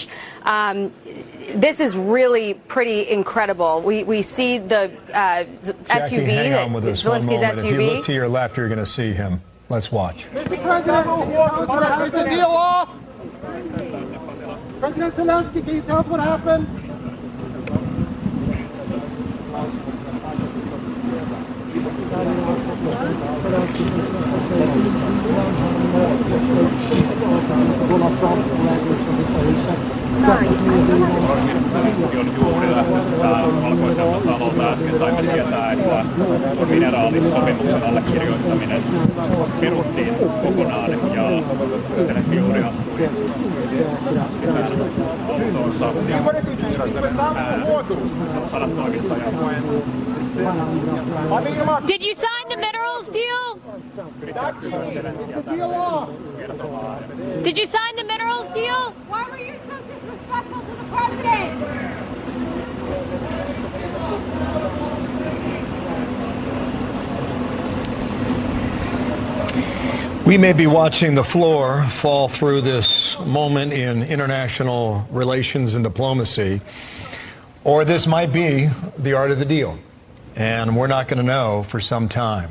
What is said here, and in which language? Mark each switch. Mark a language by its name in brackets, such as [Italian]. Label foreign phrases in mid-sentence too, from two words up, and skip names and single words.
[English] This is really pretty incredible. We see the Jackie, SUV, hang on with us one Zelensky's moment. SUV. If you look to your left, you're going to see him. Let's watch. Mr. President, is the deal off? President Zelenskyy, can you tell us what happened? [Finnish] Zelenskyi on juuri lähdössä valkoiselta talolta. Äsken saimme tietää, että tuon mineraalisopimuksen allekirjoittaminen peruttiin kokonaan ja Zelenskyi juuri astui autoonsa. Sadat toimittajat. [English] Did you sign the minerals deal? Did you sign the minerals deal? Why were you so disrespectful to the president? We may be watching the floor fall through this moment in international relations and diplomacy, or this might be the art of the deal, and we're not going to know for some time.